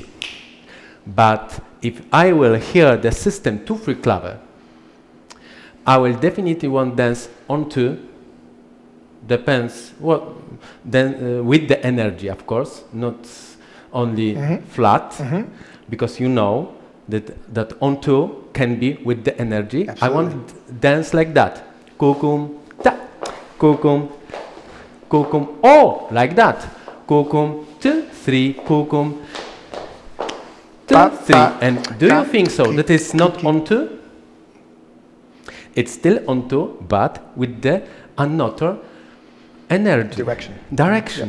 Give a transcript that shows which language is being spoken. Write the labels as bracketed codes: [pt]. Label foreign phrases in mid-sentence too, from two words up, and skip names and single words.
[en] But if I will hear the system 2-3 clave, I will definitely want dance on 2. Depends what then with the energy, of course, not only flat, because you know that on 2 can be with the energy. Absolutely. I want to dance like that. Kukum, ta, kukum, kukum, oh, like that. Kukum, 2, 3, kukum, 2, 3. And do you think so? That is not on 2? It's still on 2, but with the another energy. Direction.